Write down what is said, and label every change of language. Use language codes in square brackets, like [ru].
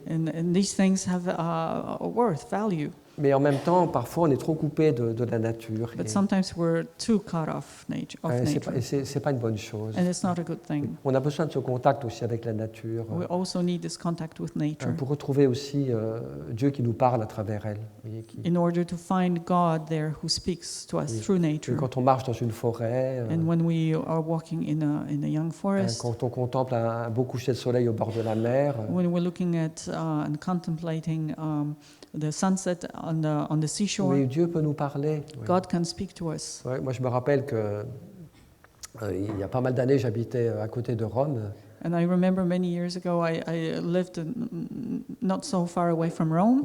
[en] And these things have a worth, value. [fr] Mais en même temps, parfois, on est trop coupé de la nature. [en] But sometimes we're too cut off nature. [fr] C'est pas une bonne chose. [en] And it's not a good thing. [fr] On a besoin de ce contact aussi avec la nature, [en] We also need this contact with nature [fr] pour retrouver aussi Dieu qui nous parle à travers elle. Vous voyez, [en] in order to find God there who speaks to us [fr] Oui. [en] through [fr] Et [en] nature. [fr] quand on marche dans une forêt, [en] And when we are walking in a young forest, [fr] quand on contemple un beau coucher de soleil au bord de la mer, [en] when we're looking at and contemplating the sunset on the seashore, [fr] oui, Dieu peut nous parler. Oui. [en] God can speak to us. [fr] Ouais, moi, je me rappelle que il y a pas mal d'années, j'habitais à côté de Rome. [en] And I remember many years ago, I lived not so far away from Rome,